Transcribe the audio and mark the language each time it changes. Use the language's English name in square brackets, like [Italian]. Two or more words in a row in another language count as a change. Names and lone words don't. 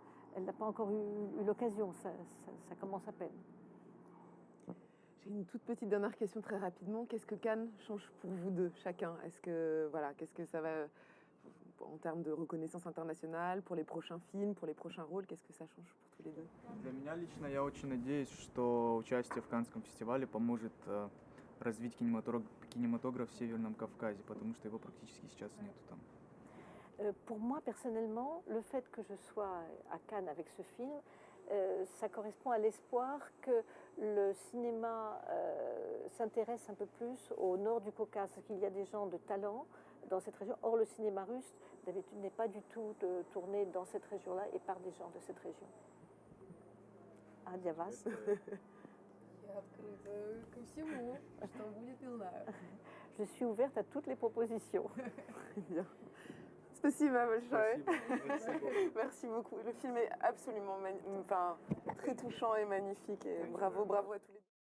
[French] Elle n'a pas encore eu l'occasion. Ça commence à peine. J'ai une toute petite dernière question très rapidement. Qu'est-ce que Cannes change pour vous deux, chacun? Qu'est-ce que ça va, en termes de reconnaissance internationale, pour les prochains films, pour les prochains rôles, qu'est-ce que ça change pour tous les deux? [Russian] Для меня лично я очень надеюсь, что участие в Каннском фестивале поможет развить кинематограф в Северном Кавказе, потому что его практически сейчас нету там. [French] Pour moi, personnellement, le fait que je sois à Cannes avec ce film, ça correspond à l'espoir que le cinéma s'intéresse un peu plus au nord du Caucase, parce qu'il y a des gens de talent dans cette région. Or, le cinéma russe, d'habitude, n'est pas du tout tourné dans cette région-là et par des gens de cette région. [Russian] А для вас? Я открыта ко всему, что будет, не знаю. [French] Je suis ouverte à toutes les propositions. Bien. [Russian] Спасибо большое. Спасибо. [French] Merci beaucoup. Le film est absolument très touchant et magnifique. Et bravo, bravo à tous les deux.